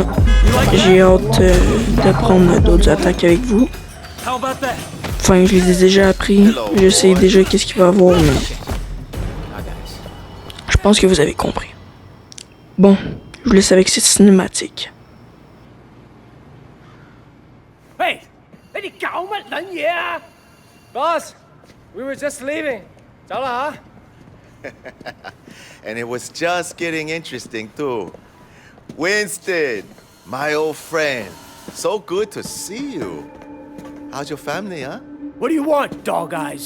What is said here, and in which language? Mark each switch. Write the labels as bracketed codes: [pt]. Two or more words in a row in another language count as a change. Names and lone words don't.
[fr] J'ai hâte d'apprendre d'autres attaques avec vous. Enfin, je les ai déjà appris. Je sais déjà qu'est-ce qu'il va y avoir, mais je pense que vous avez compris. Bon, je vous laisse avec cette cinématique. [yue] Hey! 你哋搞乜撚嘢啊 [en] Boss, we were just leaving. [yue] 走啦吓。 [en] And it was just getting interesting, too. Winston, my old friend. So good to see you. How's your family, huh? What do you want, dog eyes?